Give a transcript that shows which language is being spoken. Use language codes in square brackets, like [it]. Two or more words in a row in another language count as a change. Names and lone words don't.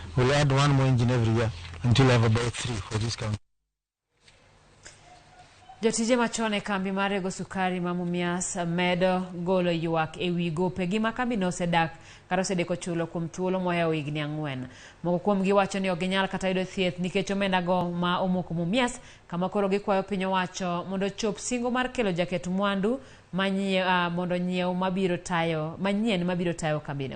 [en] We'll add one more engine every year until I have about 3 for this county. [luo] Jotije machon e kambi mar rego sukari ma Mumias medo golo ywak ewi gope gi ma kambi no osedak kata osedeko chulo kuom thuolo mohewo higni 4. Moko kuomgi wacho ni ok ginyal kata yudo thieth nikech omenda go ma omoko Mumias, kama koro gikwayo piny owacho mondo chop singo mar kelo jaket mwandu mondo nyiew mabiro tayo kambino.